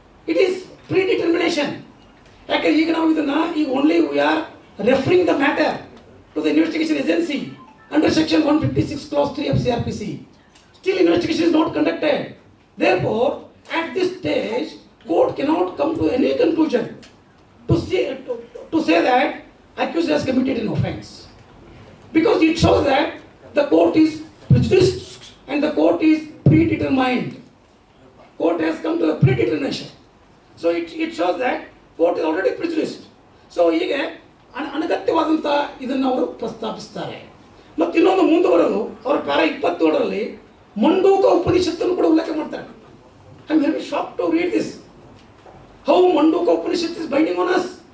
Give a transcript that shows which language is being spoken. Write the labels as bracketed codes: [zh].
[en] It is predetermination. [kn] ಯಾಕೆ ಈಗ ನಾವು ಇದನ್ನು [en] Only we are referring the matter to the investigation agency under section 156 clause 3 of CRPC. Still investigation is not conducted. Therefore, at this stage, court cannot come to any conclusion to say that accused has committed an offence, because it shows that the court is prejudiced and the court is predetermined. Court has come to the predetermination. So it shows that court is already prejudiced. [kn] So ಹೀಗೆ ಅನಗತ್ಯವಾದಂಥ ಇದನ್ನು ಅವರು ಪ್ರಸ್ತಾಪಿಸ್ತಾರೆ. ಮತ್ತು ಇನ್ನೊಂದು ಮುಂದುವರೆದು ಅವರ para 27ರಲ್ಲಿ ಮಂಡೂಕ ಉಪನಿಷತ್ತನ್ನು ಕೂಡ ಉಲ್ಲೇಖ ಮಾಡ್ತಾರೆ. [en] I am very shock to read this. How Manduka Upanishad is binding on us.